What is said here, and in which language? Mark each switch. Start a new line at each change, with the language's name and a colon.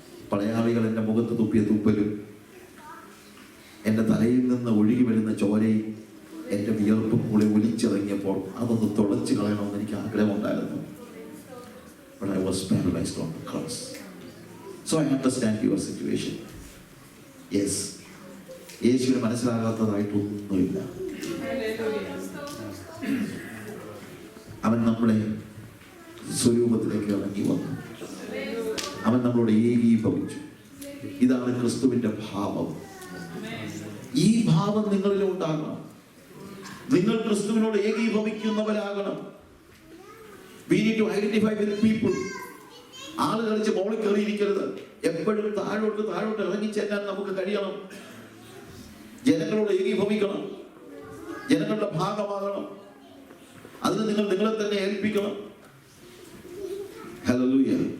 Malayalam: പടയാളികൾ എൻ്റെ മുഖത്ത് തുപ്പിയ തുപ്പലും എൻ്റെ തലയിൽ നിന്ന് ഒഴുകി വരുന്ന ചോരയും എൻ്റെ വിയർപ്പും കൂടെ ഒലിച്ചിറങ്ങിയപ്പോൾ അതൊന്ന് തുടച്ചു കളയണമെന്ന് എനിക്ക് ആഗ്രഹമുണ്ടായിരുന്നു.
English: But I was paralyzed on the cross. So I understand your situation. Yes.
Malayalam: യേശുവിന് മനസ്സിലാകാത്തതായിട്ടൊന്നുമില്ല. അവൻ നമ്മളെ സ്വരൂപത്തിലേക്ക് ഇറങ്ങി വന്നു. അവൻ നമ്മളോട് ഏകീഭവിച്ചു. ഇതാണ് ക്രിസ്തുവിന്റെ ഭാവം. ഈ ഭാവം നിങ്ങളിൽ ഉണ്ടാകണം. നിങ്ങൾ ക്രിസ്തുവിനോട് ഏകീഭവിക്കുന്നവരാകണം.
English: We need to identify with people.
Malayalam: ആള് കളിച്ച് മോളിൽ കയറിയിരിക്കരുത്. എപ്പോഴും താഴോട്ട് ഇറങ്ങി ചെല്ലാൻ നമുക്ക് കഴിയണം. ജനങ്ങളോട് ഏകീഭവിക്കണം, ജനങ്ങളുടെ ഭാഗമാകണം. അതിന് നിങ്ങൾ നിങ്ങളെ തന്നെ ഏൽപ്പിക്കണം. ഹല്ലേലൂയ.